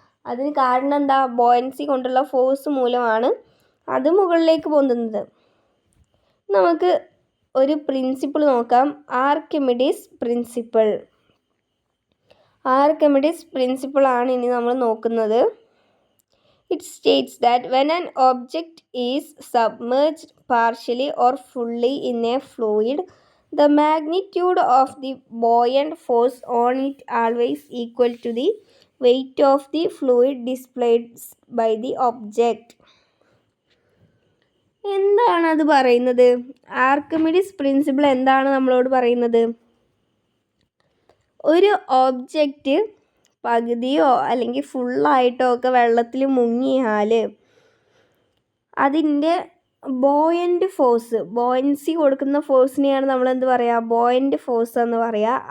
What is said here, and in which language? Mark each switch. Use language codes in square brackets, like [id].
[ml] അതിന് കാരണം എന്താ, ബോയൻസി കൊണ്ടുള്ള ഫോഴ്സ് മൂലമാണ് അത് മുകളിലേക്ക് പൊന്തുന്നത്. നമുക്ക് ഒരു പ്രിൻസിപ്പിൾ നോക്കാം, ആർക്കിമിഡീസ് പ്രിൻസിപ്പിൾ. ആർക്കിമിഡീസ് പ്രിൻസിപ്പിൾ ആണ് ഇനി നമ്മൾ നോക്കുന്നത്. [en] It states that when an object is submerged partially or fully in a fluid, the magnitude of the buoyant force on it always equal to the weight of the fluid displaced by the object. [ml] എന്താണ് അത് പറയുന്നത്? Archimedes principle എന്താണ് നമ്മളോട് പറയുന്നത്? ഒരു object പകുതിയോ അല്ലെങ്കിൽ ഫുള്ളായിട്ടോ ഒക്കെ വെള്ളത്തിൽ മുങ്ങിയാൽ അതിൻ്റെ ബോയൻസി കൊടുക്കുന്ന ഫോഴ്സിനെയാണ് നമ്മൾ എന്ത് പറയുക, ബോയൻ്റ് ഫോഴ്സ് എന്ന് പറയുക.